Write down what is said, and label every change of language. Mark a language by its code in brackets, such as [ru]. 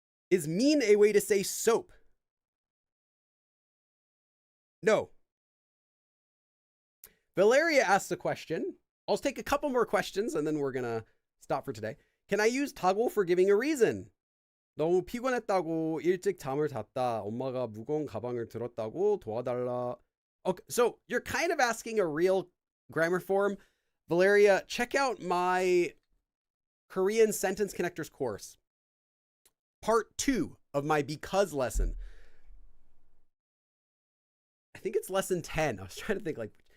[en] Is mean a way to say soap? No. Valeria asks a question. I'll take a couple more questions and then we're going to stop for today. Can I use toggle for giving a reason? [ko] 너무 피곤했다고 일찍 잠을 잤다. 엄마가 무거운 가방을 들었다고 도와달라. [en] Okay, so you're kind of asking a real grammar form. Valeria, check out my Korean sentence connectors course. Part 2 of my because lesson. I think it's lesson 10. I was trying to think like,